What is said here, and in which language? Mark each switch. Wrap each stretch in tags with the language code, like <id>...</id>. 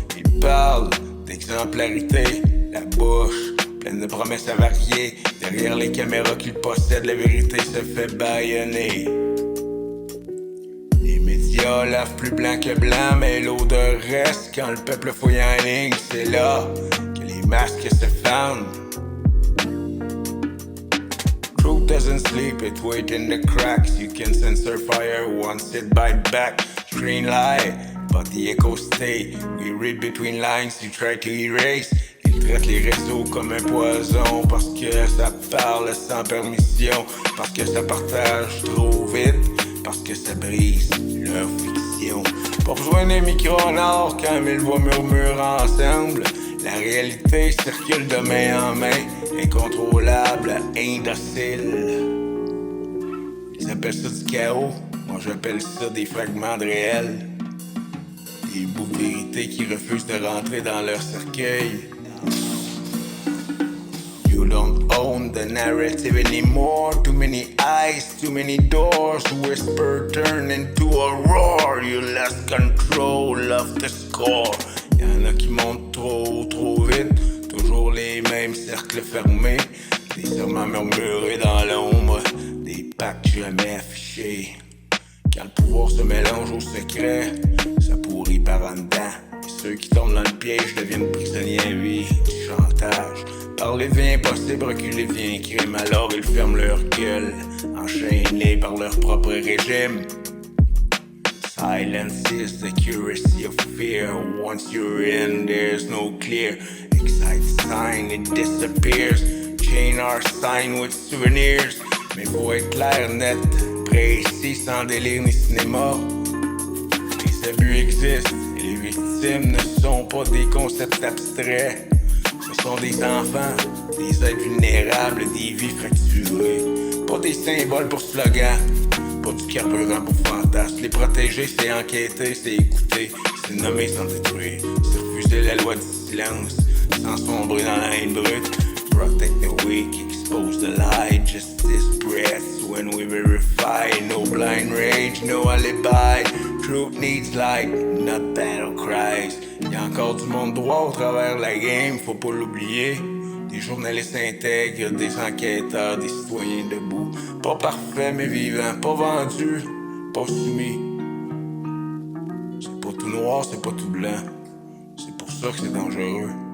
<fr>Ils parlent d'exemplarité, la bouche pleine de promesses avariées. Derrière les caméras qu'ils possèdent, la vérité se fait bâillonner. Les médias lavent plus blanc que blanc, mais l'odeur reste quand le peuple fouille en ligne. C'est là que les masques se fendent.</fr> <en>Truth doesn't sleep, it waits in the cracks. You can censor fire once it bite back. Screen lie, but the echo stay. We read between lines, you try to erase.</en> <fr>Ils traitent les réseaux comme un poison parce que ça parle sans permission, parce que ça partage trop vite, parce que ça brise leur fiction. Pas besoin d'un micro en or quand mille voix murmurent ensemble. La réalité circule de main en main, incontrôlable, indocile. Ils appellent ça du chaos, moi j'appelle ça des fragments de réel. Des bouts de vérité qui refusent de rentrer dans leur cercueil.</fr> <en>You don't own the narrative anymore. Too many eyes, too many doors. Whisper turn into a roar. You lost control of the score.</en> <fr>Y'en a qui montent trop vite. Toujours les mêmes cercles fermés. Des serments murmurés dans l'ombre. Des pactes jamais affichés. Quand le pouvoir se mélange au secret, ça pourrit par en dedans. Et ceux qui tombent dans le piège deviennent prisonniers à vie du chantage. Parler devient impossible, reculer devient crime. Alors ils ferment leur gueule, enchaînés par leur propre régime.</fr> <en>Silence is the accuracy of fear. Once you're in, there's no clear. Excite sign, it disappears. Chain our sign with souvenirs.</en> <fr>Mais faut être clair, net, précis, sans délire ni cinéma. Les abus existent et les victimes ne sont pas des concepts abstraits. Ce sont des enfants, des êtres vulnérables, des vies fracturées. Pas des symboles pour slogan, pas du carburant pour fantasmes. Les protéger, c'est enquêter, c'est écouter, c'est nommer sans détruire. C'est refuser la loi du silence, sans sombrer dans la haine brute.</fr> <en>Protect the weak, expose the lie, justice breaths when we verify. No blind rage, no alibi. Truth needs light, not battle cries.</en> <fr>Y'a encore du monde droit au travers de la game, faut pas l'oublier. Des journalistes intègres, des enquêteurs, des citoyens debout. Pas parfaits mais vivants, pas vendus, pas soumis. C'est pas tout noir, c'est pas tout blanc. C'est pour ça que c'est dangereux.</fr>